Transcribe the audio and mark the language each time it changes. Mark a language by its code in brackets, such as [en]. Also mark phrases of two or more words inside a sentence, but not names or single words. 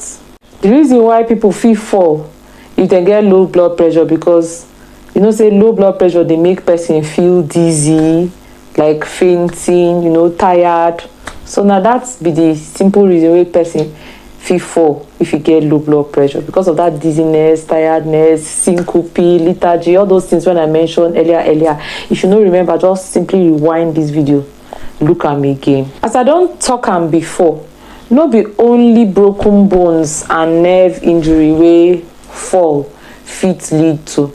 [pcm] The reason why people fit fall if dem get low blood pressure, because say low blood pressure dey make person feel dizzy, like fainting, tired. So na that be the simple reason wey person fit fall if you get low blood pressure because of that dizziness, tiredness, syncope, lethargy, all those things when I mentioned earlier. If you no remember, just simply rewind this video, look am again. As I don talk am before, no be only broken bones and nerve injury wey fall fit lead to.